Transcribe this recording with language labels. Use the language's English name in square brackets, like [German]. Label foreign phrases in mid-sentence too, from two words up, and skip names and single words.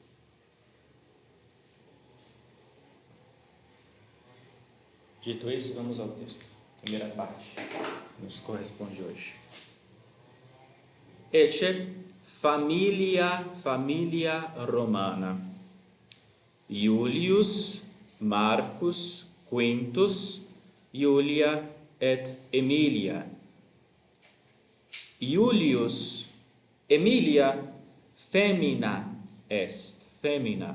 [Portuguese] Dito isso, vamos ao texto. Primeira parte nos corresponde hoje. [Latin] Ecce familia romana, Iulius, Marcus, Quintus, Iulia et Emilia. Iulius, Emilia femina est, femina.